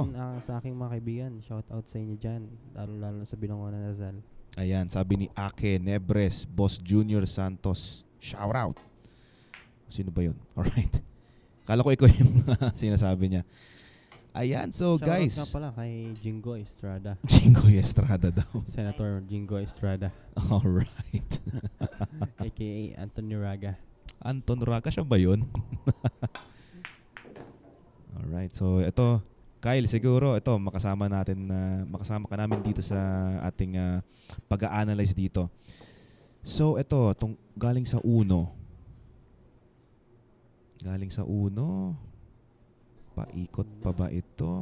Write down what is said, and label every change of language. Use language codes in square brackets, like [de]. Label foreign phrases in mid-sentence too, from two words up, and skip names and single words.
[tl] Then, sa aking mga kaibigan, [en] shout out [tl] sa inyo dyan, lalo-lalo sa Binangonan Nazal. Ayan, sabi ni Ake Nebres, Boss Junior Santos. [en] Shout out. [tl] Sino ba yun? [en] Alright. [tl] Kala ko ikaw yung sinasabi niya. Ayan, so shout guys. [en] Shout out [tl] nga pala kay Jingo Estrada. Jingo Estrada daw. Senator Jingo Estrada. Alright. A.K.A. Antonio Raga. Anton Raga, siya ba yun? Alright, so ito, Kyle, siguro ito makasama ka namin dito sa ating pag-a-analyze dito. So ito, galing sa uno. Paikot pa ba ito?